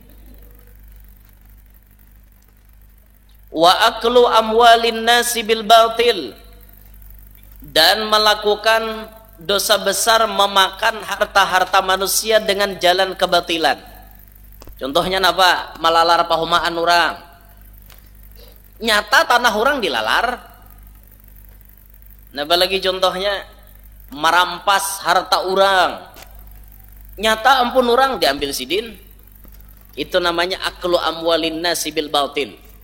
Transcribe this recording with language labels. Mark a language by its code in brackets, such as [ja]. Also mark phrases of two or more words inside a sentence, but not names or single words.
[ar] Wa aklu amwalin nasi bil batil, [id] dan melakukan dosa besar memakan harta-harta manusia dengan jalan kebatilan. Contohnya apa? [bjn] Malalar pahumaan orang. Nyata tanah orang dilalar. [id] Nah, lagi contohnya merampas harta orang. [bjn] Nyata ampun orang diambil sidin. Itu namanya [ar] aklu amwalin nasi bil batil.